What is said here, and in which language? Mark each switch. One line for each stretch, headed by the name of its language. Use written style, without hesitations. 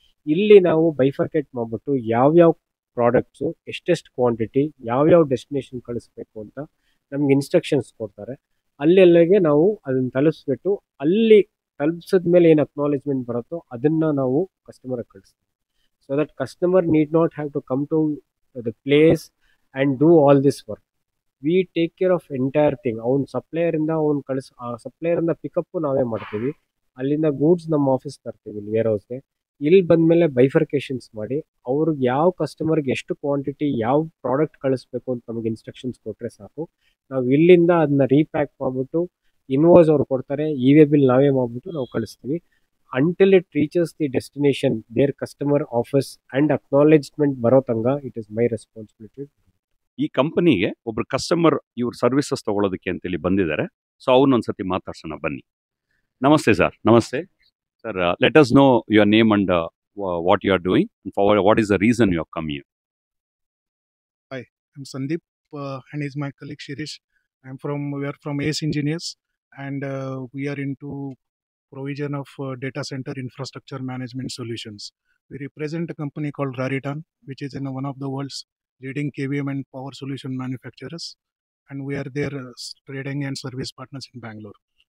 Kannada: ಇಲ್ಲಿ ನಾವು ಬೈಫರ್ಕೇಟ್ ಮಾಡಿಬಿಟ್ಟು ಯಾವ್ಯಾವ ಪ್ರಾಡಕ್ಟ್ಸು ಎಷ್ಟೆಷ್ಟು ಕ್ವಾಂಟಿಟಿ ಯಾವ್ಯಾವ ಡೆಸ್ಟಿನೇಷನ್ ಕಳಿಸ್ಬೇಕು ಅಂತ ನಮ್ಗೆ ಇನ್ಸ್ಟ್ರಕ್ಷನ್ಸ್ ಕೊಡ್ತಾರೆ. ಅಲ್ಲೆಲ್ಲಿಗೆ ನಾವು ಅದನ್ನು ತಲುಪಿಸ್ಬಿಟ್ಟು ಅಲ್ಲಿ ತಲುಪಿಸಿದ ಮೇಲೆ ಏನು ಅಕ್ನಾಲೇಜ್ಮೆಂಟ್ ಬರುತ್ತೋ ಅದನ್ನು ನಾವು ಕಸ್ಟಮರ್ಗೆ ಕಳಿಸ್ತೀವಿ.
English: So that customer need not have to come to the place and do all this work. We take care of entire thing.
Kannada: ಅವ್ನು ಸಪ್ಲೈಯರಿಂದ ಸಪ್ಲೈಯರಿಂದ ಪಿಕಪ್ಪು ನಾವೇ ಮಾಡ್ತೀವಿ. ಅಲ್ಲಿಂದ ಗೂಡ್ಸ್ ನಮ್ಮ ಆಫೀಸ್ ತರ್ತೀವಿ ಇಲ್ಲಿ ವೇರ್ಹೌಸ್ಗೆ. ಇಲ್ಲಿ ಬಂದಮೇಲೆ ಬೈಫರ್ಕೇಷನ್ಸ್ ಮಾಡಿ ಅವ್ರಿಗೆ ಯಾವ ಕಸ್ಟಮರ್ಗೆ ಎಷ್ಟು ಕ್ವಾಂಟಿಟಿ ಯಾವ ಪ್ರಾಡಕ್ಟ್ ಕಳಿಸ್ಬೇಕು ಅಂತ ನಮಗೆ ಇನ್ಸ್ಟ್ರಕ್ಷನ್ಸ್ ಕೊಟ್ಟರೆ ಸಾಕು. ನಾವು ಇಲ್ಲಿಂದ ಅದನ್ನ ರೀಪ್ಯಾಕ್ ಮಾಡಿಬಿಟ್ಟು ಇನ್ವಾಯ್ಸ್ ಅವ್ರು ಕೊಡ್ತಾರೆ, ಇ-ವೇ ಬಿಲ್ ನಾವೇ ಮಾಡಿಬಿಟ್ಟು ನಾವು ಕಳಿಸ್ತೀವಿ.
English: Until it reaches the destination, their customer office and acknowledgement
Kannada: ಬರೋ ತನಕ
English: it is my responsibility.
Kannada: ಈ ಕಂಪನಿಗೆ ಒಬ್ರು ಕಸ್ಟಮರ್ ಇವ್ರ ಸರ್ವಿಸಸ್ ತಗೊಳ್ಳೋದಕ್ಕೆ ಅಂತೇಳಿ ಬಂದಿದ್ದಾರೆ. ಸೊ ಅವ್ರನ್ನೊಂದ್ಸತಿ ಮಾತಾಡ್ಸೋಣ ಬನ್ನಿ. ನಮಸ್ತೆ ಸರ್. ನಮಸ್ತೆ sir.
English: Let us know your name and what you are doing and for what is the reason you have come here. Hi, I'm Sandeep and he's my colleague Shirish. We are from ACE Engineers and we are into provision of data center infrastructure management solutions. We represent a company called Raritan, which is one of the world's leading KVM and power solution manufacturers, and we are their trading and service partners in Bangalore.